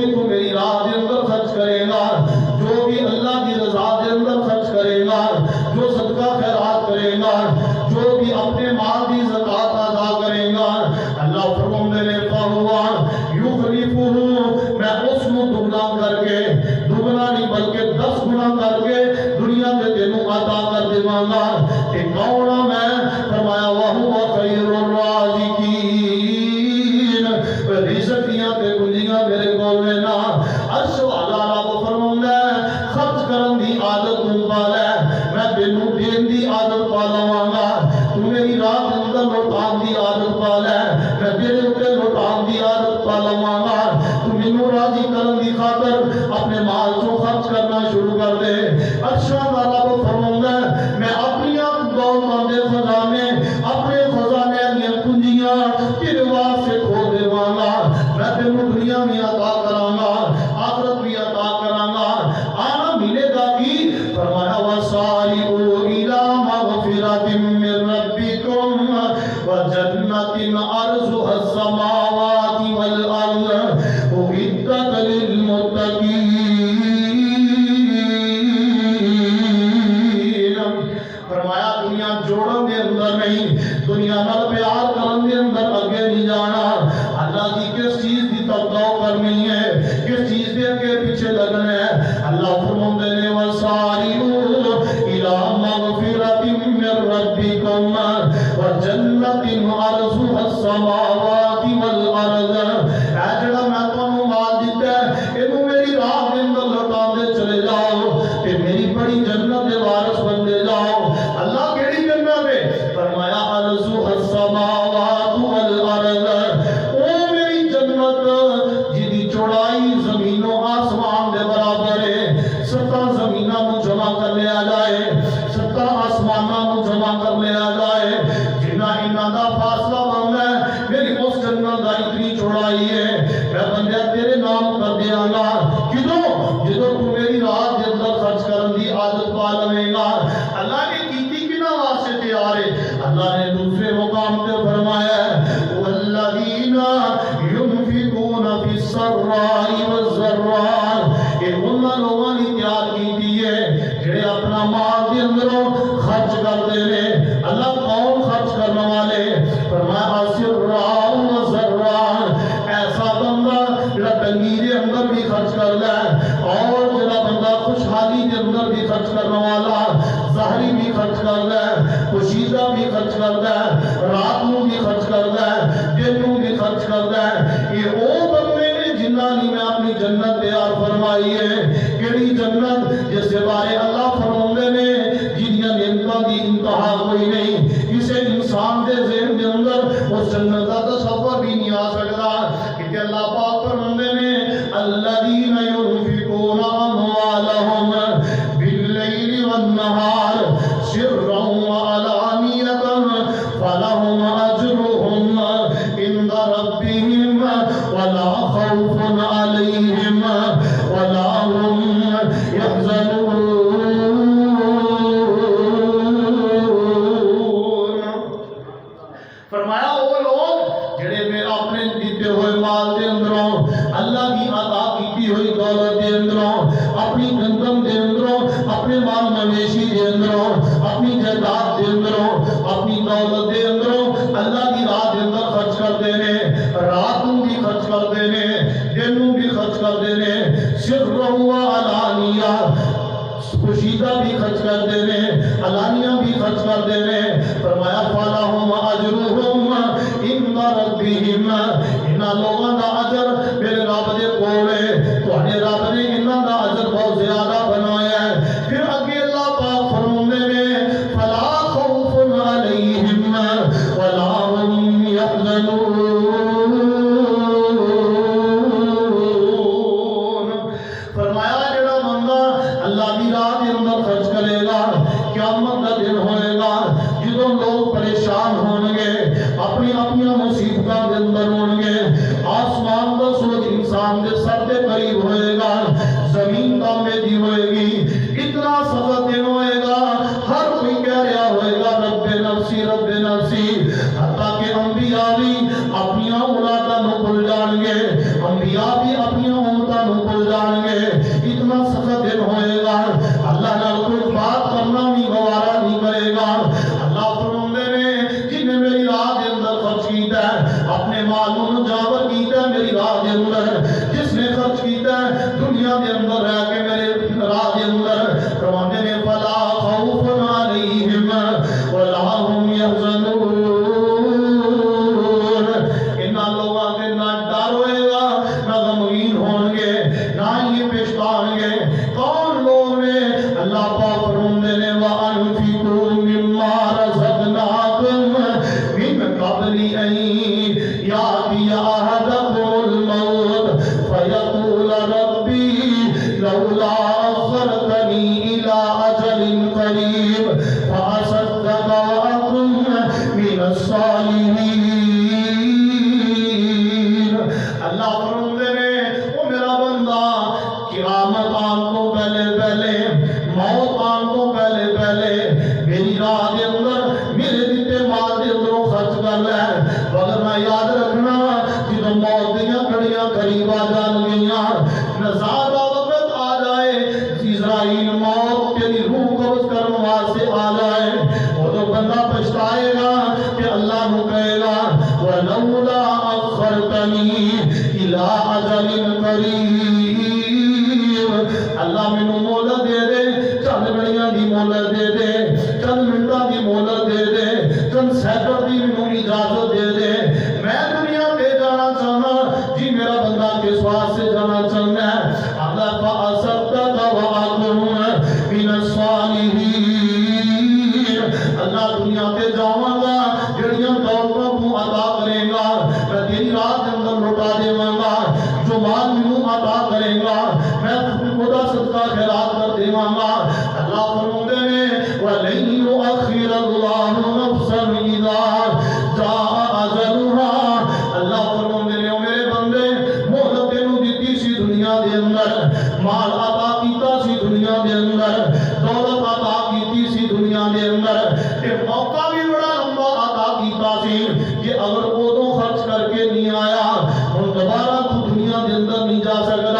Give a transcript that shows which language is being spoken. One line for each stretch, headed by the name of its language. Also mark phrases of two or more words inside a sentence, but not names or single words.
Punjabi: تو میری راہ دے اندر خرچ کرے گا، جو بھی اللہ کی رضا دے اندر خرچ کرے گا، جو صدقہ خیرات کرے گا، جو بھی اپنے مال کی زکات ادا کرے گا، اللہ فرماتے ہیں
Arabic: فہو یخلفہ،
Punjabi: میں اس کو دگنا کر کے، دگنا نہیں بلکہ 10 گنا کر کے دنیا میں تینوں عطا کر دیواں گا۔ تے کون میں فرمایا
Arabic: وہو خیر الرازقین،
Punjabi: رزق دیاں تے کنجیاں میرے کول نے نا۔ عرش والا رب فرماندا ہے خرچ کرن دی عادت تو پا لے، میں تینوں دین دی عادت پا لواں گا، تو میری راہ دے اندر لوٹان دی عادت پا لے، میں تیرے اوپر لوٹان دی عادت پا لواں گا، تو مینوں راضی کرن دی خاطر اپنے مال چوں خرچ کرنا شروع کر دے۔ عرش والا رب فرماندا ہے میں اپنی دولتاں دے خزانے، اپنے خزانے دیاں کنجیاں تیرے واسطے کھول دیواں گا، میں تینوں دنیا میں عطا کراں گا، آخرت بھی عطا کراں گا۔ آنا ملے گا کی؟
Arabic: فرمایا وَسَارِعُوا إِلَىٰ مَغْفِرَةٍ مِّن رَّبِّكُمْ وَجَنَّةٍ عَرْضُهَا السَّمَاوَاتِ وَالْأَرْضُ أُعِدَّتْ لِلْمُتَّقِينَ۔
Punjabi: فرمایا دنیا جوڑن دے اندر نہیں، دنیا نال پیار کرن دے اندر اگے نہیں جانا، اللہ کی کس چیز دی توقع کرنی ہے، کس چیز دے اگے پیچھے لگنا ہے۔
Urdu: اللہ فرماتے ہیں
Arabic: وَسَارِعُوا إِلَىٰ مَغْفِرَةٍ مِّن رَّبِّكُمْ وَجَنَّةٍ عَرْضُهَا السَّمَاوَاتِ وَالْأَرْضُ۔
Punjabi: اے جڑا میں تانوں مال دیتا ہے اینوں میری راہ دے اندر لوٹاندے چلے جاؤ تے میری بڑی جنت دے وارث بندے جاؤ۔ اللہ کیڑی جنت ہے؟ فرمایا
Arabic: عَرْضُهَا السَّمَاوَاتُ وَالْأَرْضُ،
Punjabi: او میری جنت جدی چوڑائی زمین و آسمان دے برابر ہے۔ 7 زمیناں نوں جمع کر لیا جائے، 7 آسماناں نوں جمع کر لیا جائے، جنہ انہاں دا فاصلہ بندا ہے میری اس جنت دا اتنی چوڑائی ہے، میں بندہ تیرے نام کر دیاں گا۔ کدوں؟ جدوں تو میری راہ دے اندر خرچ کرن دی عادت پا لویں گا۔ اللہ نے کیتی کنا واسطے تیار ہے؟
Urdu: اللہ نے دوسرے مقام پہ فرمایا ہے
Arabic: والذین ينفقون في السراء والضراء،
Punjabi: یہ انہاں لوگاں نے تیار کیتی ہے جڑے اپنا مال دے اندروں خرچ کرتے ہیں۔ اللہ کون خرچ کرنے والے؟ فرمایا
Arabic: سراء وضراء،
Punjabi: ایسا بندہ جڑا تنگی دے اندر بھی خرچ کردا ہے، اور جڑا بندہ خوشحالی دے اندر بھی خرچ کرنے والا، ظاہری بھی خرچ کردا ہے، پوشیدہ بھی خرچ کردا ہے، رات نوں بھی خرچ کردا ہے، دن نوں بھی خرچ کردا ہے۔ یہ او بندے نے جنہاں نے میں اپنی جنت تیار فرمائی ہے۔ کیڑی جنت؟ جس کے بارے اللہ فرماندے نے جنہاں نعمتاں دی انتہا کوئی نہیں، کسے انسان دے ذہن دے اندر اس جنت دا تصور بھی نہیں آ سکتا۔ کہ اللہ پاک فرماندے نے
Arabic: الذین ينفقون اموالهم باللیل والنہار سرا وعلانیۃ فلهم اجرهم عند ربهم ولا خوف علیہم ولا هم يحزنون۔
Punjabi: فرمایا وہ لوگ جڑے میں اپنے دیتے ہوئے مال دے اندروں، اللہ کی عطا کیتی ہوئی دولت دے اندروں، اپنی گندم دے اندروں، اپنے مال مویشی دے اندروں، اپنی جائیداد دے اندروں، اپنی دولت دے اندروں اللہ کی راہ دے اندر خرچ کرتے ہیں، رات نوں بھی خرچ کرتے ہیں، دن نوں بھی خرچ کرتے ہیں،
Arabic: سرا وعلانیہ،
Punjabi: پوشیدہ بھی خرچ کرتے ہیں، علانیہ بھی خرچ کرتے ہیں۔
Arabic: فرمایا فَلَهُمْ أَجْرُهُمْ عِندَ رَبِّهِمْ،
Punjabi: انہاں لوگاں دا اجر میرے رب دے کول ہے، تواڈے رب نے انہاں دا اجر بہت زیادہ بنایا ہے۔ پھر اگے اللہ پاک فرماندے نے
Arabic: فَلَا خَوْفٌ عَلَيْهِمْ وَلَا هُمْ يَحْزَنُونَ۔
Punjabi: فرمایا جڑا بندہ اللہ دی راہ دے اندر خرچ کرے گا. قیامت کا دن ہوئے گا جدوں لوگ پریشان ہون گے, اپنی اپنی مصیبتاں دے اندر ہون گے. آسمان دا سورج انسان دے سر دے قریب ہوئے گا, زمین تانبے دی ہوئے گی. اتنا سخت دن ہوئے گا, ہر کوئی کہہ رہا ہوئے گا
Arabic: رب نفسی رب نفسی.
Punjabi: حتیٰ کہ انبیاء بھی اپنی اولاداں نوں بھول جان گے, انبیاء بھی اپنی امتاں نوں بھول جان گے. اتنا سخت دن ہوئے گا, اللہ نال کوئی بات کرنا بھی گوارا نہیں کرے گا. اللہ فرماندے نے جن نے میری راہ دے اندر خرچ کیتا ہے, اپنے مال نوں نجاور کیتا ہے میری راہ دے اندر, جس نے خرچ کیتا ہے دنیا دے اندر رہ کے میرے راہ دے اندر, فرماندے نے
Arabic: فلا خوف علیہم ولا هم يحزنون.
Punjabi: انہاں لوگاں تے نہ ڈر ہوئے گا, نہ غمگین ہون گے, نہ یہ پچھتان گے. کون لوگ نے؟ اللہ پاک فرماندے نے
Arabic: وَأَنفِقُوا مِمَّا رَزَقْنَاكُم مِّن قَبْلِ أَن يَأْتِيَ أَحَدَكُمُ الْمَوْتُ فَيَقُولَ رَبِّي لَوْلَا أَخَّرْتَنِي إِلَىٰ أَجَلٍ قَرِيبٍ فَأَصَدَّقَ وَأَكُن مِّنَ الصَّالِحِينَ.
Punjabi: اللہ فرماندے نے او میرا بندہ, قیامت آن کو پہلے پہلے, موت آن کو پہلے پہلے میری راہ دے اندر میرے دیتے مال دے اندروں خرچ کر لے. وگرنہ یاد رکھنا جدوں موت دیاں گھڑیاں قریب آ جان گیاں, نزاع دا وقت آ جائے, اسرائیل موت تیری روح قبض کرنے واسطے آ جائے, وہ بندہ پچھتائے گا کہ اللہ نو کہے گا
Arabic: وَلَوْلَا أَخَّرْتَنِي إِلَىٰ أَجَلٍ قَرِيبٍ.
Punjabi: اللہ میں نو مہلت دے دے, چند گھڑیاں دی مہلت دے دے, چند منٹاں دی مہلت دے دے, چند سیکنڈ دی مینوں اجازت دے دے, میں دنیا پہ جانا چاہنا. جی میرا بندہ کس واسطے جانا چاہنا ہے؟
Arabic: اللہ فَأَصَدَّقَ وَأَكُن مِّنَ الصَّالِحِينَ.
Punjabi: اللہ دنیا پہ جاواں گا, جڑیاں دولتاں تو عطا کرے گا میں تیری راہ دے اندر لوٹا دیواں گا, جو مال مینوں عطا کرے گا میں خدا صدقہ خیرات کر دیواں گا. اللہ فرماندے نے
Arabic: وَلَن يُؤَخِّرَ اللَّهُ نَفْسًا إِذَا جَاءَ أَجَلُهَا.
Punjabi: اللہ فرماندے نے او میرے بندے, مہلت تینوں دتی سی دنیا دے اندر, مال عطا کیتا سی دنیا دے اندر, دولت عطا کیتی سی دنیا دے اندر, تے موقع بھی بڑا لمبا عطا کیتا سی کہ اگر اودوں خرچ کر کے نہیں آیا ہن دوبارہ تو دنیا دے اندر نہیں جا سکدا.